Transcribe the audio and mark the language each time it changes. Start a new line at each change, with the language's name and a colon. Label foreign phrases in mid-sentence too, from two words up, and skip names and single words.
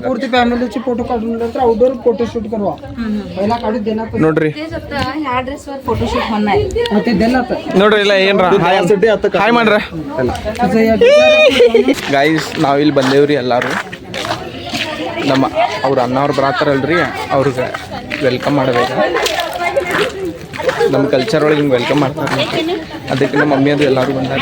Marathi: पूर्ति फैमिली ची फोटो काढून नंतर
English: outdoor photo shoot
Marathi: करवा. पहिला काढू देणार
Kannada: ನೋಡ್ರಿ.
Marathi: ह्या ड्रेसवर फोटोशूट होणार. ते देणार
Kannada: ನೋಡ್ರಿ ಇಲ್ಲ ಏನ್ರ ಹಾಯ್ ಮಾಡ್ರ ಗೈಸ್. ನಾವಿಲ್ಲಿ ಬಂದೇವ್ರಿ ಎಲ್ಲಾರು. ನಮ್ಮ ಅವ್ರ ಅಣ್ಣವ್ರು ಬರತ್ತಾರಲ್ರಿ, ಅವ್ರಿಗೆ ವೆಲ್ಕಮ್ ಮಾಡಬೇಕು. ನಮ್ಮ ಕಲ್ಚರ್ ಒಳಗೆ ಹಿಂಗೆ ವೆಲ್ಕಮ್ ಮಾಡ್ತಾರೆ. ಅದಕ್ಕೆ ನಮ್ಮ ಮಮ್ಮಿ ಅದು ಎಲ್ಲರೂ ಬಂದಾರೆ.